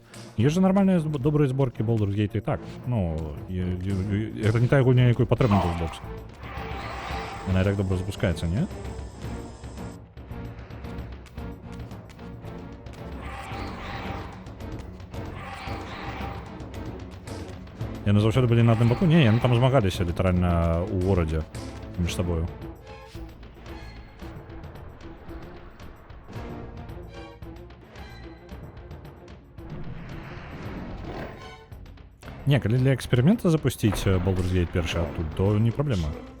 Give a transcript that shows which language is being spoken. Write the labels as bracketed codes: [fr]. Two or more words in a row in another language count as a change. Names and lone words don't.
[ru] Есть же нормальные добрые сборки Baldur's Gate и так. Ну, это не та [be] гульня, якой патрэбна DOSBox. [ru] Она и так [be] добра запускаецца, не? Яны заўсёды былі на адным баку? Не, яны там змагаліся літаральна ў горадзе між сабою. Не, калі для эксперимента запусціць Baldur's Gate першы адтуль, то не праблема.